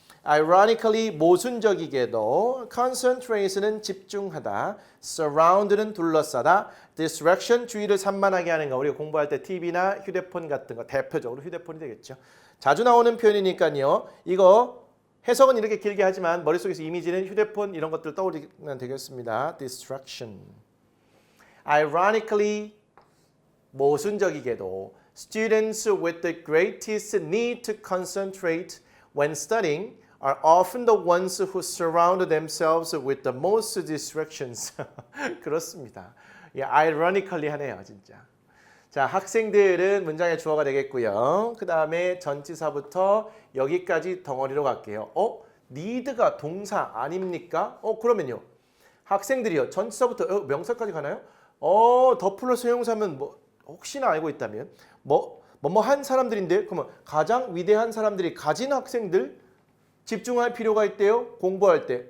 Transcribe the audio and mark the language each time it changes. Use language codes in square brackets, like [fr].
[ko] Ironically, 모순적이게도 concentrate는 집중하다, surround는 둘러싸다, distraction 주의를 산만하게 하는 거. 우리가 공부할 때 TV나 휴대폰 같은 거 대표적으로 휴대폰이 되겠죠. 자주 나오는 표현이니까요. 이거 해석은 이렇게 길게 하지만 머릿속에서 이미지는 휴대폰 이런 것들 떠올리면 되겠습니다. [en] distraction. Ironically, [ko] 모순적이게도 [en] students with the greatest need to concentrate when studying are often the ones who surround themselves with the most distractions. [ko] 그렇습니다. ironically 하네요, 진짜. 자, 학생들은 문장의 주어가 되겠고요. 그 다음에 전치사부터 여기까지 덩어리로 갈게요. need가 동사 아닙니까? 그러면요. 학생들이요. 전치사부터 명사까지 가나요? 더 플러스 형용사면 뭐 혹시나 알고 있다면 한 사람들인데 그러면 가장 위대한 사람들이 가진 학생들 집중할 필요가 있대요. 공부할 때.